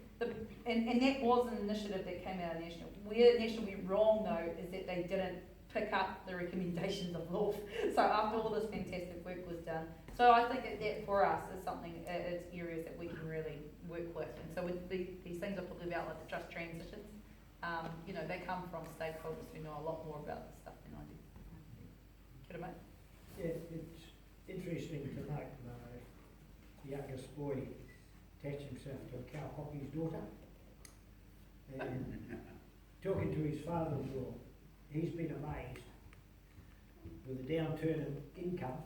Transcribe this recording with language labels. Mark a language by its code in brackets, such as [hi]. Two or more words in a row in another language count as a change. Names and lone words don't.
[en] And that was an initiative that came out of National. Where National went wrong though is that they didn't pick up the recommendations of law. So after all this fantastic work was done, so I think that for us is something, it's areas that we can really work with. And so with these things I put about like the trust transitions, you know, they come from stakeholders who know a lot more about this stuff than I do. [mi] Kia ora, mate. [en] Yeah, it's interesting to note the youngest boy attached himself to a cowhockey's daughter. And talking to his father-in-law, he's been amazed with the downturn in income.